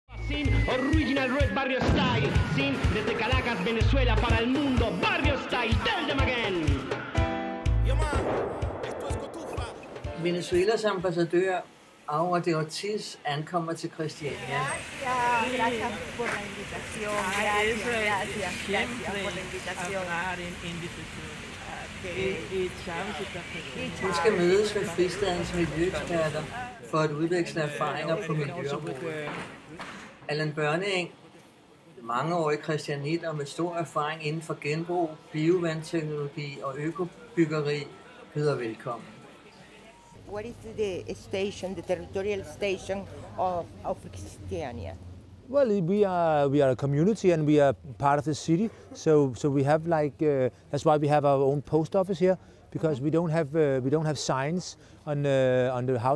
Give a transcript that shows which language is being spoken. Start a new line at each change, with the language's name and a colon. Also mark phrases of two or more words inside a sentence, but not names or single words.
Spanish: Sin Original Red Barrio Style. Sin desde Caracas, Venezuela para el mundo.
English: Barrio Style, tell them again.
Danish: Venezuelas ambassadør Aura de Ortiz ankommer til Christiania.
Spanish: Gracias por la invitación. Gracias por la invitación.
Danish: Vi skal mødes med fristadens miljøeksperter for at udveksle erfaringer på miljøområdet. Allan Børneeng, mangeårig christianit og med stor erfaring inden for genbrug, biovandteknologi og økobyggeri, byder velkommen.
English: What is the station, the territorial station of Christiania? Well, we are a community and we are part of the city, so we have that's why we have our own post office here, because we don't have signs on the houses.